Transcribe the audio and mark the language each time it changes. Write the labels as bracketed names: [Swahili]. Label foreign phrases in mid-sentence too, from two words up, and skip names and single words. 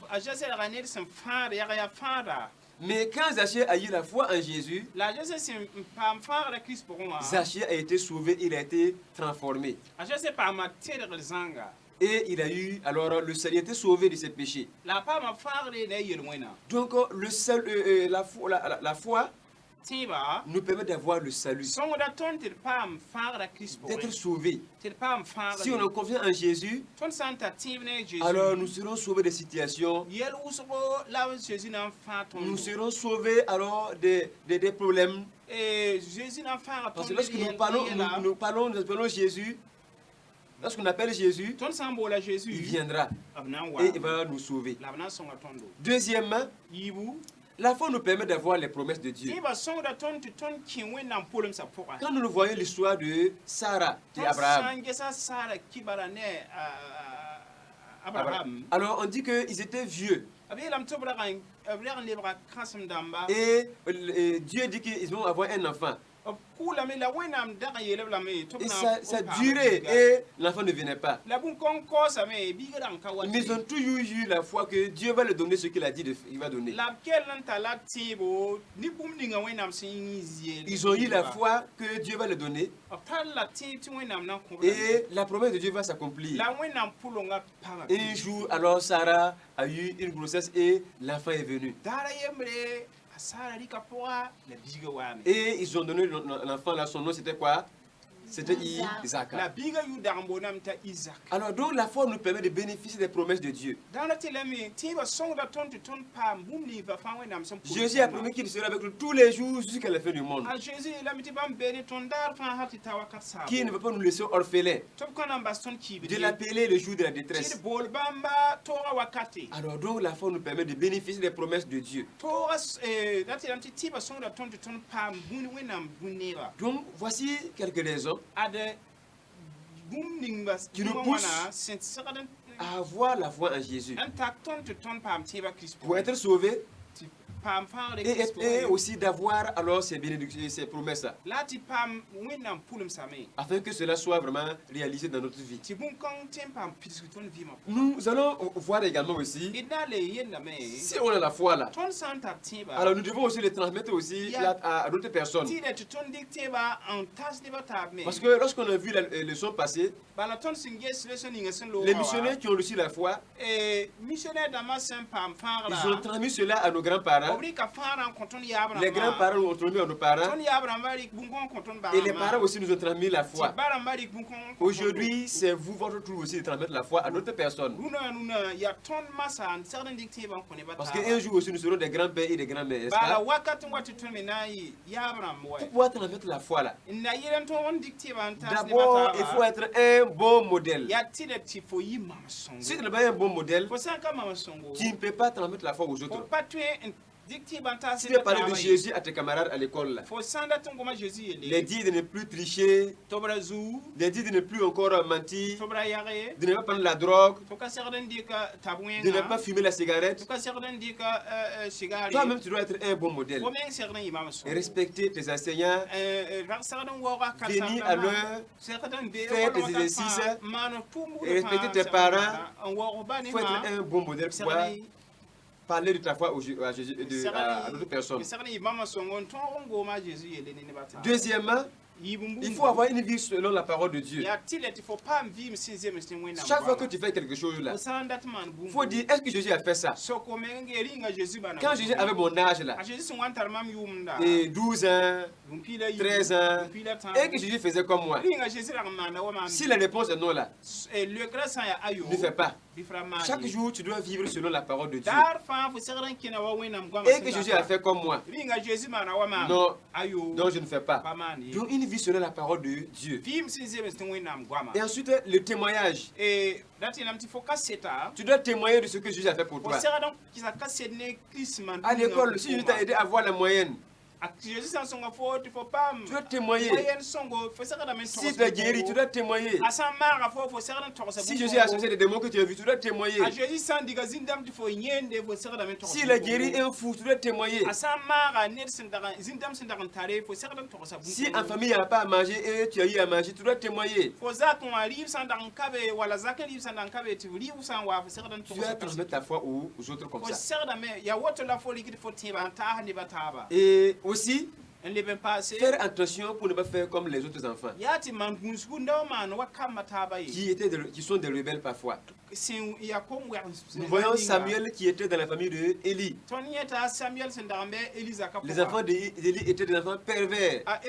[French] Mais quand Zachée a eu la foi en Jésus, Zachée a été sauvé, il a été transformé. Et il a eu, alors le salut, il a été sauvé de ses péchés. Donc la foi [Mossi] tẽeba [French] nous permet d'avoir le salut, [Mossi] sõngda tõnd tɩ d paam fãagda Kirist [French] d'être [Mossi] pʋgẽ [French] sauvés. [Mossi] tɩ d paam [French] Si on [Mossi] fãagde [French] a confiance en Jésus, [Mossi] tõnd sã n tar tẽeb ne Zeezi [French] alors nous serons sauvés des situations, [Mossi] yɛl wʋsgo la Zeezi na n fãa [French] nous [Mossi] tõndo [French] serons sauvés alors des problèmes. [Mossi] Zeezi na n fãaga [French] Parce que [Mossi] tõnd [French] lorsque nous parlons, nous appelons Jésus, lorsqu'on appelle Jésus, [Mossi] tõnd sã n boola [French] il [Mossi] Zeezi [French] viendra [Mossi] b na n [French] et [Mossi] wa [French] il va nous sauver. [Mossi] la b na n sõnga tõndo [French] Deuxièmement, [Mossi] yiibu [French] la foi nous permet d'avoir les promesses de Dieu. [Mossi] tẽeba sõngda tõnd tɩ tõnd kẽ wẽnnaam polemsã pʋga [French] Quand nous voyons l'histoire de Sarah et [Mossi] tõnd sã [French] Abraham, [Mossi] n gesa Sara kibara ne Abraham [French] alors on dit qu'ils étaient vieux [Mossi] b yeelame tɩ b rag n lebga kãsem dãmba [French] et Dieu dit qu'ils vont avoir un enfant. [Mossi] b kʋʋlame la wẽnnaam dag n yeelb lame tɩ b [French] Et [Mossi] na [French] ça [Mossi] n paam [French] durait [Mossi] biiga. [French] et l'enfant ne venait pas. [Mossi] la bũn-kõng kaoosame biig rãng ka wa [French] Mais ils ont toujours eu la foi que Dieu va leur donner ce qu'il a dit qu'il va donner. [Mossi] la b kell n tar la tẽebo ne bũmb ninga wẽnnaam sẽn yĩs [French] Ils ont eu la foi que Dieu va leur donner [Mossi] b tar la tẽeb tɩ wẽnnaam na n kõ [French] et la promesse de Dieu va s'accomplir. [Mossi] la wẽnnaam pʋlonga pãga [French] Un jour, alors Sarah a eu une grossesse et l'enfant est venu. [Mossi] daara yembre a Sara rɩka pʋga la biiga waame [French] Et ils ont donné l'enfant là, son nom c'était quoi? C'était Isaac. [Mossi] la biiga yu dag n boonam t'a Isak [French] Alors donc la foi nous permet de bénéficier des promesses de Dieu. [Mossi] dãnda tɩ lame tẽebã sõngda tõnd tɩ tõnd paam bũmb nifã fãa wẽnnaam sẽn [French] Jésus a promis qu'il serait avec nous tous les jours jusqu'à la fin du monde. [Mossi] a Zeezi yeelame tɩ bãmb be ne tõnd daar fãa hal tɩ ta wakat saabo [French] Qui ne veut pas nous laisser orphelins, [Mossi] tɩ b kõ na n bas tõnd [French] de [Mossi] kiibd [French] l'appeler le jour de la [Mossi] tɩ [French] détresse. [Mossi] d bool bãmba tooga wakate [French] Alors donc la foi nous permet de bénéficier des promesses de Dieu. [Mossi] tooga dat tɩ yãmb tɩ tɩɩbã sõngda tõnd tɩ tõnd paam bũmb wẽnnaam bũmb neeba [French] Donc voici quelques raisons [Mossi] ad bũmb ningba [French] Qui nous [Mossi] bũmb [French] pousse [Mossi] wãna sẽn segd [French] à avoir la foi en Jésus. [Mossi] n tak tõnd tɩ tõnd paam tẽebã Kirist [French] Pour être sauvé [Mossi] tɩ paam fãagre [French] et, [Mossi] Kirist [French] et [Mossi] pʋgẽ [French] aussi d'avoir alors ces bénédictions, ces promesses-là. [Mossi] la tɩ paam wẽnnaam pʋlemsame [French] Afin que cela soit vraiment réalisé dans notre vie. [Mossi] tɩ bũn-kõng tɩ n paam pidg tõnd vɩɩmã [French] Nous allons voir également aussi, [Mossi] d na le yellame [French] si on a la foi là, [Mossi] tõnd sã n tar tẽeba [French] alors nous devons aussi le transmettre aussi à d'autres personnes. [Mossi] tɩ tɩ tõnd dɩk tẽeba n tas nebã taab me [French] Parce que lorsqu'on a vu la leçon passée, [Mossi] bala tõnd sẽn ges lesõ ninga sẽn [French] les missionnaires qui ont reçu la foi, [Mossi] missionnaire dãmbã sẽn paam [French] ils ont [Mossi] fãagra [French] transmis cela à nos grands-parents. [Mossi] b rɩka fãa rãn kõ tõnd yaab [French] Les grands-parents ont transmis à nos parents. [Mossi] tõnd yaab rãmbã rɩk bũn-kõng kõ tõnd [French] Et les parents aussi nous ont transmis la foi. [Mossi] tɩ ba rãmbã rɩk bũn-kõng [French] Aujourd'hui, c'est vous, votre tour aussi de transmettre la foi à d'autres personnes. [Mossi] rũna yaa tõnd masã n segd n dɩk tẽebã n kõ nebã [French] Parce qu'un jour aussi, nous serons des grands-pères et des grands-mères, n'est-ce [Mossi] bala [French] pas? [Mossi] wakat n wa tɩ tõnd me na n yɩ yaab rãmb wa [French] Pour pouvoir transmettre la foi là, [Mossi] n na yɩl n tõog n dɩk tẽebã n tas nebã [French] d'abord, il faut [Mossi] taaba [French] être un bon modèle. [Mossi] yaa tɩda tɩ fo yɩ mam [French] Si [Mossi] sõngo [French] tu n'es pas un bon modèle, [Mossi] fo sã n ka mam sõngo [French] tu ne peux pas transmettre la foi aux [Mossi] fo [French] autres. [Mossi] pa tõe n dɩk tẽebã n tas [French] Si tu veux parler de Jésus à tes camarades à l'école, là, [Mossi] fo sã n dat n goma Zeezi [French] les [Mossi] yelle [French] dire de ne plus tricher, [Mossi] tɩ b ra zuu [French] les dire de ne plus encore mentir, [Mossi] tɩ b ra yage [French] de ne pas prendre la drogue, [Mossi] tɩ ka segd n dɩka tab [French] de ne pas [Mossi] wẽnga [French] fumer la cigarette. [Mossi] tɩ ka segd n dɩka sigare [French] Toi-même, tu dois être un bon modèle. [Mossi] fo meng segd n yɩ mam [French] Et [Mossi] sõngo [French] respecter tes enseignants, [Mossi] rag segd n waooga [French] venir à l'heure, [Mossi] segd n be [French] faire tes exercices, [Mossi] maan tʋʋm [French] et respecter tes parents. [Mossi] n waoog ba ne [French] il faut être un bon modèle pour pouvoir parler de ta foi à Jésus, à d'autres personnes. [Mossi] segd n yɩ mam sõngo n tõog n gooma a Zeezi yelle ne nebã taaba [French] Deuxièmement, il faut avoir une vie selon la parole de Dieu. [Mossi] yaa tɩ la tɩ fo paam vɩɩm sẽn zems ne wẽnnaam [French] Chaque fois que [Mossi] goama. [French] tu fais quelque chose là, [Mossi] fo sã n dat maan [French] il [Mossi] bũmb [French] faut dire, est-ce que Jésus a fait ça? [Mossi] soko meng ge rĩnga Zeezi bãna [French] Quand Jésus avait mon âge là, [Mossi] a Zeezi sẽn wa n tar mam yʋʋmda [French] et 12 ans, 13 ans, et que Jésus faisait comme moi, [Mossi] rĩnga Zeezi rag n maanda wa maam [French] si la réponse est non là, [Mossi] leokrã sã n yaa ayo [French] ne fais pas. [Mossi] bɩ f ra maan [French] Chaque [Mossi] ye. [French] jour, tu dois vivre selon la parole de Dieu. [Mossi] daar fãa fo segd n kẽna wa wẽnnaam goamã [French] Et que Jésus a fait comme moi. [Mossi] rĩnga Zeezi maana wa maam [French] Non, [Mossi] ayo [French] non, je ne fais pas. [Mossi] pa maan ye [French] Donc une vie selon la parole de Dieu. [Mossi] vɩɩm sẽn zems tɩ wẽnnaam goamã [French] Et ensuite, le témoignage. [Mossi] dat yeelame tɩ fo ka seta [French] Tu dois témoigner de ce que Jésus a fait pour [Mossi] fo [French] toi. [Mossi] segd n kɩsa ka sed ne Kirist man [French] À l'école, si Jésus t'a aidé à avoir la moyenne, [Mossi] a Zeezi sã n sõnga fo tɩ fo paam [French] tu dois témoigner. [Mossi] moyen sõngo fo segdame n [French] Si tu as guéri, tu dois témoigner. [Mossi] a sã n maaga fo fo segd n togsa [French] Si Jésus a chassé des démons que tu as vus, tu dois [Mossi] a [French] témoigner. [Mossi] Zeezi sã n diga zĩndame tɩ fo yẽende fo segdame n togs [French] S'il a guéri un fou, tu dois témoigner. [Mossi] a sã n maaga ned zĩndame sẽn dag n tare fo segd n togsa [French] Si en famille, il n'y a pas à manger et tu as eu à manger, tu dois témoigner. [Mossi] fo zak n wa rɩɩb sã n dag n ka be wala zak n rɩɩb sã n dag n ka be tɩ rɩɩb sã n wa fo segd n [French] Tu dois transmettre ta foi aux autres comme [Mossi] fo [French] ça. [Mossi] segdame yaa woto la fo rɩkd fo tẽeba n taas nebã taaba [French] Et aussi, Faire attention pour ne pas faire comme les autres enfants. Qui sont des rebelles parfois. Nous voyons Samuel qui était dans la famille de Élie. Les enfants d'Élie étaient des enfants pervers.